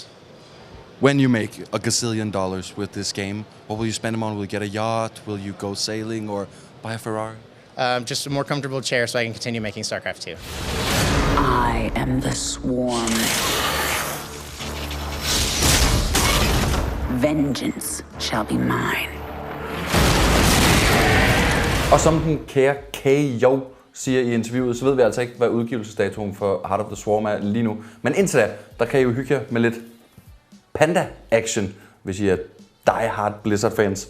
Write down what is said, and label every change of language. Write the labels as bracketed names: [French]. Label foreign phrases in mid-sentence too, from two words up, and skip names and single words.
[English] When you make $1 gazillion with this game, what will you spend them on? Will you get a yacht? Will you go sailing or buy a Ferrari? Just a more comfortable chair so I can continue making Starcraft II. I am the swarm. Vengeance shall be mine. [Danish] Og som den kære K.O. siger i interviewet, så ved vi altså ikke, hvad udgivelsesdatoen for Heart of the Swarm er lige nu. Men indtil da, der kan I jo hygge jer med lidt panda-action, hvis I er die-hard Blizzard-fans.